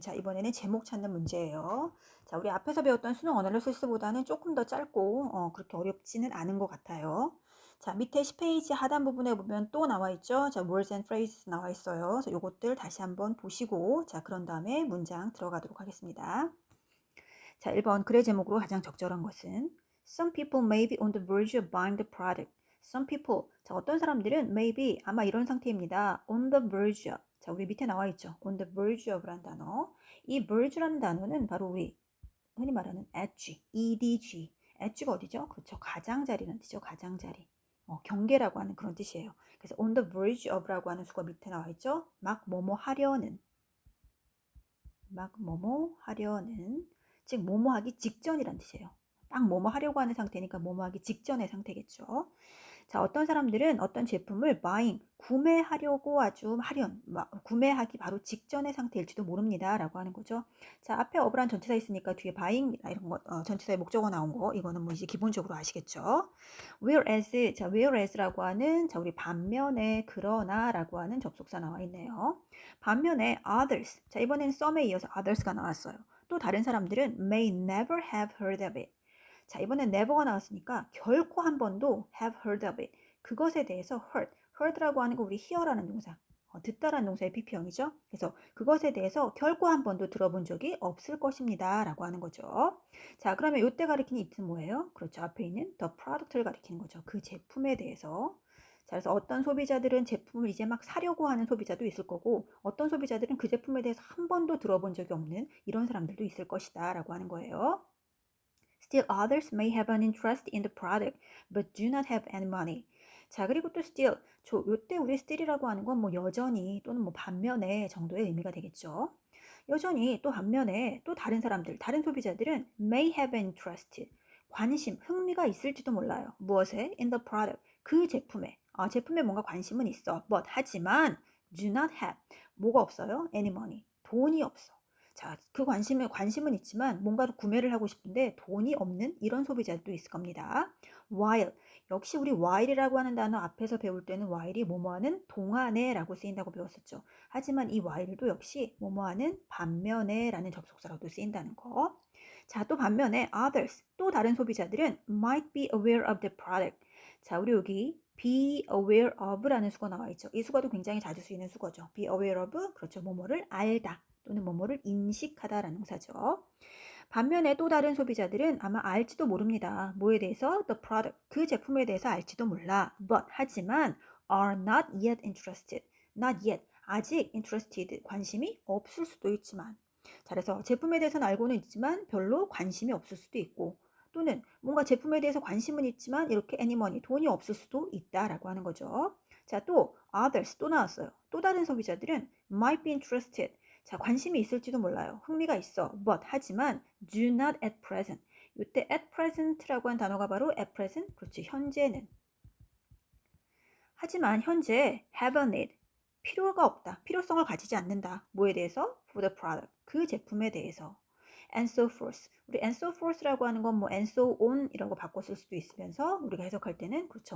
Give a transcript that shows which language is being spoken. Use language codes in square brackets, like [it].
[ko] 자, 이번에는 제목 찾는 문제예요. 자, 우리 앞에서 배웠던 수능 어널리시스보다는 조금 더 짧고 그렇게 어렵지는 않은 것 같아요. 자, 밑에 10페이지 하단 부분에 보면 또 나와 있죠. 자, words and phrases 나와 있어요. 그래서 요것들 다시 한번 보시고, 자, 그런 다음에 문장 들어가도록 하겠습니다. 자, 1번 글의 제목으로 가장 적절한 것은 [en] Some people may be on the verge of buying the product. Some people. [ko] 자, 어떤 사람들은 maybe 아마 이런 상태입니다. [en] on the verge of. [ko] 자, 우리 밑에 나와 있죠. on the verge of라는 단어. 이 verge라는 단어는 바로 우리 흔히 말하는 edge, edg. edge가 어디죠? 그렇죠. 가장자리라는 뜻이죠. 가장자리. 경계라고 하는 그런 뜻이에요. 그래서 on the verge of라고 하는 수가 밑에 나와 있죠. 막 뭐뭐 하려는. 막 뭐뭐 하려는. 즉 뭐뭐 하기 직전이란 뜻이에요. 딱 뭐뭐 하려고 하는 상태니까 뭐뭐 하기 직전의 상태겠죠. 자, 어떤 사람들은 어떤 제품을 buying, 구매하려고 아주 구매하기 바로 직전의 상태일지도 모릅니다. 라고 하는 거죠. 자, 앞에 어브란 전치사 있으니까 뒤에 buying 이런 거, 전치사의 목적어 나온 거, 이거는 뭐 이제 기본적으로 아시겠죠. whereas, 자, whereas라고 하는, 자, 우리 반면에 그러나 라고 하는 접속사 나와 있네요. 반면에 others, 자, 이번에는 some에 이어서 others가 나왔어요. 또 다른 사람들은 [en] may never have heard of it. [ko] 자, 이번엔 never가 나왔으니까 결코 한 번도 [en] have heard of it. [ko] 그것에 대해서 heard라고 하는 거 우리 hear라는 동사. 듣다라는 동사의 PP형이죠. 그래서 그것에 대해서 결코 한 번도 들어본 적이 없을 것입니다. 라고 하는 거죠. 자, 그러면 이때 가리키는 it은 뭐예요? 그렇죠. 앞에 있는 the product를 가리키는 거죠. 그 제품에 대해서. 자, 그래서 어떤 소비자들은 제품을 이제 막 사려고 하는 소비자도 있을 거고 어떤 소비자들은 그 제품에 대해서 한 번도 들어본 적이 없는 이런 사람들도 있을 것이다 라고 하는 거예요. [en] Still others may have an interest in the product but do not have any money. [ko] 자, 그리고 또 still, 요때 우리 still이라고 하는 건 뭐 여전히 또는 뭐 반면에 정도의 의미가 되겠죠. 여전히 또 반면에 또 다른 사람들, 다른 소비자들은 [en] may have an interest, [ko] 관심, 흥미가 있을지도 몰라요. 무엇에? [en] In the product, [ko] 그 제품에. 제품에 뭔가 관심은 있어. But 하지만 do not have, 뭐가 없어요? [en] Any money, [ko] 돈이 없어. 자, 그 관심은 있지만 뭔가를 구매를 하고 싶은데 돈이 없는 이런 소비자도 있을 겁니다. while, 역시 우리 while이라고 하는 단어 앞에서 배울 때는 while이 뭐뭐하는 동안에라고 쓰인다고 배웠었죠. 하지만 이 while도 역시 뭐뭐하는 반면에라는 접속사로도 쓰인다는 거. 자, 또 반면에 [en] others, [ko] 또 다른 소비자들은 [en] might be aware of the product. [ko] 자, 우리 여기 be aware of라는 수가 나와 있죠. 이 수가도 굉장히 자주 쓰이는 수거죠. [en] be aware of, [ko] 그렇죠. 뭐뭐를 알다. 또는 뭐뭐를 인식하다라는 동사죠. 반면에 또 다른 소비자들은 아마 알지도 모릅니다. 뭐에 대해서? [en] The product, [ko] 그 제품에 대해서 알지도 몰라. [en] But, [ko] 하지만 [en] are not yet interested. [ko] Not yet, 아직 interested, 관심이 없을 수도 있지만. 자, 그래서 제품에 대해서는 알고는 있지만 별로 관심이 없을 수도 있고 또는 뭔가 제품에 대해서 관심은 있지만 이렇게 any money, 돈이 없을 수도 있다라고 하는 거죠. 자, 또 others, 또 나왔어요. 또 다른 소비자들은 [en] might be interested. [ko] 자, 관심이 있을지도 몰라요. 흥미가 있어. [en] But, [ko] 하지만 [en] do not at present. [ko] 이때 at present라고 한 단어가 바로 at present, 그렇지, 현재는. 하지만 현재 [en] have a need, [ko] 필요가 없다. 필요성을 가지지 않는다. 뭐에 대해서? [en] For the product, [ko] 그 제품에 대해서. [en] And so forth. [ko] 우리 and so forth라고 하는 건 뭐 and so on이라고 바꿔 쓸 수도 있으면서 우리가 해석할 때는 그렇죠.